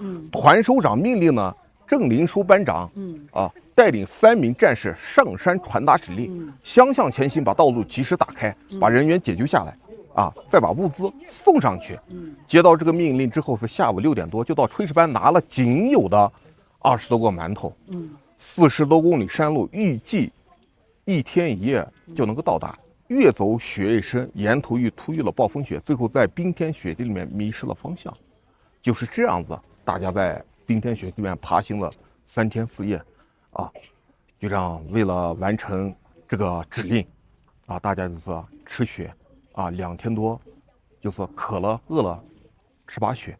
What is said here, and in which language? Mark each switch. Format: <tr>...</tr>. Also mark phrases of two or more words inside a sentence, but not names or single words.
<zh>團首長命令呢，鄭林書班長，帶領3名戰士上山傳達指令，相向前行，把道路及時打開，把人員解救下來，再把物資送上去。接到這個命令之後，是下午6點多就到炊事班拿了僅有的20多個饅頭，40多公里山路，預計1天1夜就能夠到達。越走雪越深，沿途又突遇了暴風雪，最後在冰天雪地裡面迷失了方向。就是這樣子，大家在冰天雪地裡面爬行了3天4夜。就這樣，為了完成這個指令，大家就是吃雪，2天多就是渴了餓了吃把血。</zh>